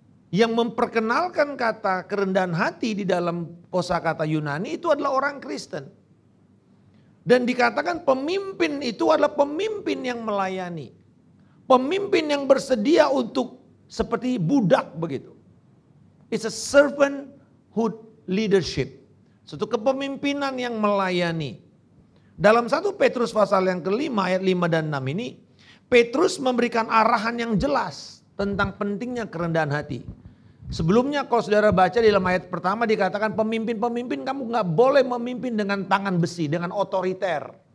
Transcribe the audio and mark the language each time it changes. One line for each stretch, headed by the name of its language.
Indonesian: Yang memperkenalkan kata kerendahan hati di dalam kosakata Yunani itu adalah orang Kristen. Dan dikatakan pemimpin itu adalah pemimpin yang melayani. Pemimpin yang bersedia untuk seperti budak begitu.
English: It's a servanthood leadership.
Indonesian: Suatu kepemimpinan yang melayani. Dalam 1 Petrus pasal yang kelima ayat 5 dan 6 ini, Petrus memberikan arahan yang jelas tentang pentingnya kerendahan hati. Sebelumnya kalau saudara baca di dalam ayat pertama dikatakan pemimpin-pemimpin kamu gak boleh memimpin dengan tangan besi, dengan otoriter.